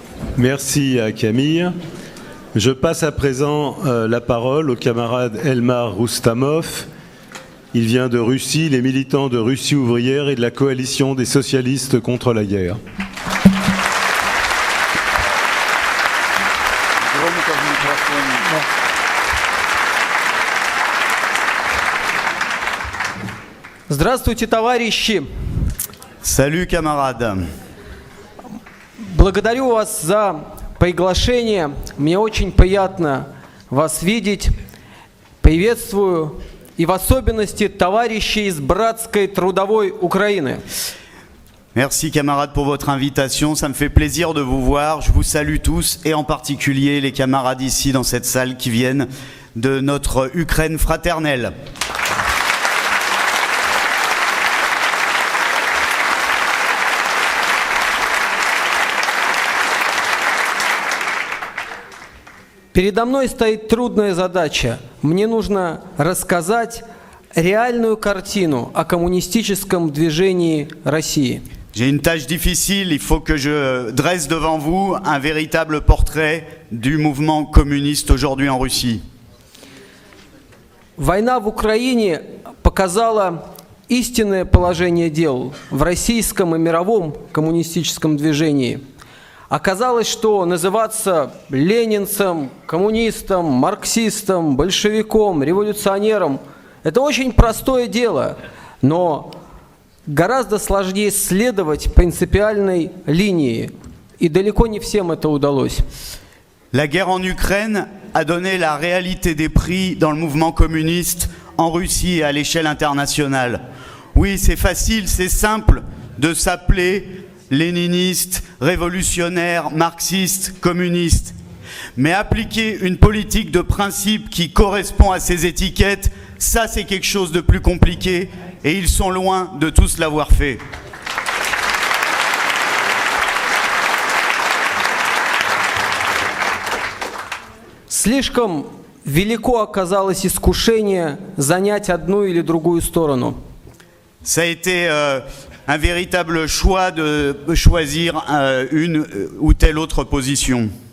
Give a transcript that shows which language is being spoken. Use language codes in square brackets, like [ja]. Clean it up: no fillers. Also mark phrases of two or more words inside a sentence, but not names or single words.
[fr] Merci à Camille. Je passe à présent la parole au camarade Elmar Roustamov. Il vient de Russie, les militants de Russie ouvrière et de la coalition des socialistes contre la guerre. [ru] Здравствуйте, товарищи! [fr] Salut camarades! [ru] Благодарю вас за приглашение. Мне очень приятно вас видеть. Приветствую и в особенности товарищей из братской трудовой Украины. [fr] Merci camarades pour votre invitation, ça me fait plaisir de vous voir. Je vous salue tous et en particulier les camarades ici dans cette salle qui viennent de notre Ukraine fraternelle. [ru] Передо мной стоит трудная задача. Мне нужно рассказать реальную картину о коммунистическом движении России. [fr] J'ai une tâche difficile, il faut que je dresse devant vous un véritable portrait du mouvement communiste aujourd'hui en Russie. [ru] Война в Украине показала истинное положение дел в российском и мировом коммунистическом движении. Оказалось, что называться ленинцем, коммунистом, марксистом, большевиком, революционером – это очень простое дело, но гораздо сложнее следовать принципиальной линии, и далеко не всем это удалось. [fr] La guerre en Ukraine a donné la réalité des prix dans le mouvement communiste en Russie et à l'échelle internationale. Oui, c'est facile, c'est simple de s'appeler léniniste, révolutionnaire, marxiste, communiste. Mais appliquer une politique de principe qui correspond à ces étiquettes, ça c'est quelque chose de plus compliqué et ils sont loin de tous l'avoir fait. [ru] Слишком велико оказалось искушение занять одну или другую сторону. [fr] Ça a été un véritable choix de choisir une ou telle autre position.